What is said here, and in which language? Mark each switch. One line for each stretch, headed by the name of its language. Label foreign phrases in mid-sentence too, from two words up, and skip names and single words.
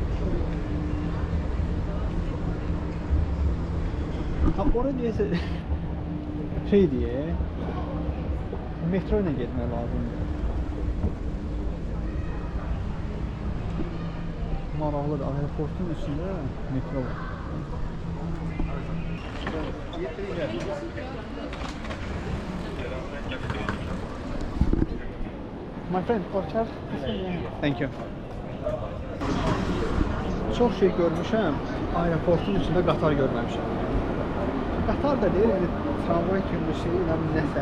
Azerbaijani: Ora deyəsə şey deyə metro ilə getmək lazımdır. Maraqlıdır, aeroportun içində metro var.
English: My friend, Orchard. Thank you.
Azerbaijani: Çox şey görmüşəm, aeroportun içində qatar görməmişəm. Qatar da deyil, yəni tramvay kimi bir şey, nəsə.